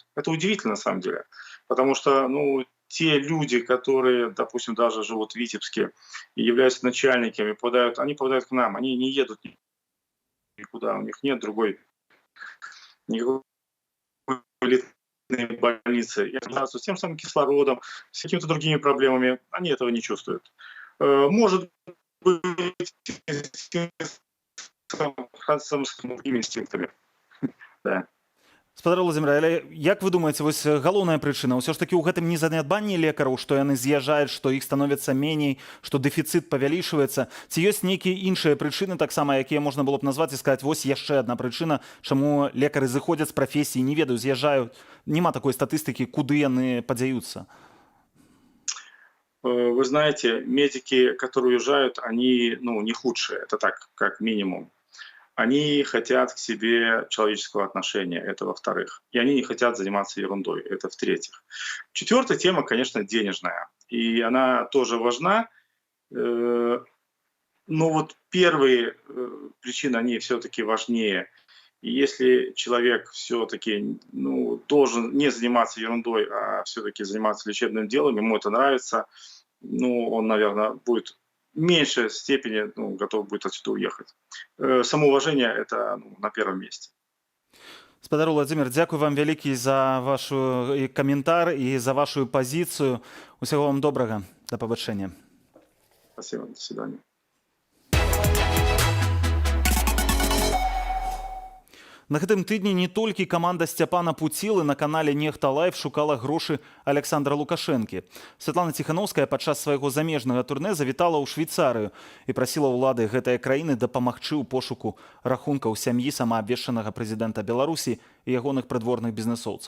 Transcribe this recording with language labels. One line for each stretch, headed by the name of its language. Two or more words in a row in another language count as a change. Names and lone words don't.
Russian: Это удивительно на самом деле. Потому что, те люди, которые, допустим, даже живут в Витебске и являются начальниками, они попадают к нам, они не едут никуда, у них нет никакой элитной больницы. Я с тем самым кислородом, с какими-то другими проблемами, они этого не чувствуют. Может быть, с другими инстинктами. Да.
Belarusian: Спадар Владзімір, але як вы думаеце, вось галоўная прычына ўсё ж такі ў гэтым незанядбанні лекараў, што яны з'язджаюць, што іх становіцца меней, што дэфіцыт павялічваецца? Ці ёсць нейкія іншыя прычыны таксама, якія можна было б назваць і сказаць, вось яшчэ адна прычына, чаму лекары зыходзяць з прафесіі, не ведаю, з'язджаюць, няма такой статыстыкі, куды яны падзяюцца?
Russian: Вы знаете, медики, которые уезжают, они не худшие, это так, как минимум. Они хотят к себе человеческого отношения, это во-вторых. И они не хотят заниматься ерундой, это в-третьих. Четвертая тема, конечно, денежная. И она тоже важна. Но вот первые причины, они все-таки важнее. И если человек все-таки должен не заниматься ерундой, а все-таки заниматься лечебным делом, ему это нравится, он, наверное, будет в меньшей степени готов будет отсюда уехать. Самоуважение – это на первом месте.
Belarusian: Спадар Владзімір, дзякуй вам вялікі за ваш каментар і за вашу пазіцыю. Усяго вам добрага. Да пабачэння.
Russian: Спасибо. До свидания.
Belarusian: На гэтым тыдні не толькі каманда Сцяпана Пуцілы на канале «Нехта Лайв» шукала грошы Александра Лукашэнкі. Святлана Ціхановская падчас свайго замежнага турне завітала ў Швейцарыю і прасіла ўлады гэтай краіны дапамагчы ў пошуку рахункаў сям'і самаабвешчанага прэзідэнта Беларусі і ягоных прыдворных бізнэсоўцаў.